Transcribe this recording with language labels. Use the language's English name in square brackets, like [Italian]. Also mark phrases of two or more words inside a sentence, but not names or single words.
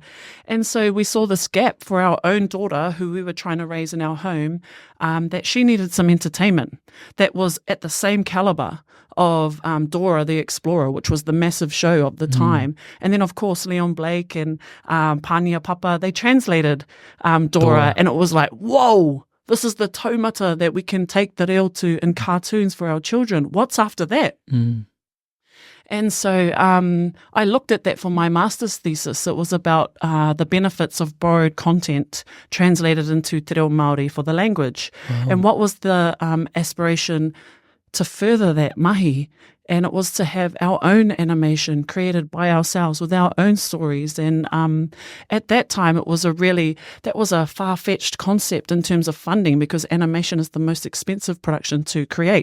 [English] And so we saw this gap for our own daughter, who we were trying to raise in our home, that she needed some entertainment that was at the same caliber of Dora the Explorer, which was the massive show of the time. And then, of course, Leon Blake and Pānia Papa, they translated Dora, and it was like, whoa, this is the taumata that we can take [Māori] te reo [English] to in cartoons for our children. What's after that? And so I looked at that for my master's thesis. It was about the benefits of borrowed content translated into [Māori] te reo Māori [English] for the language. And what was the aspiration to further that mahi? And it was to have our own animation created by ourselves with our own stories. And at that time, that was a far-fetched concept in terms of funding, because animation is the most expensive production to create.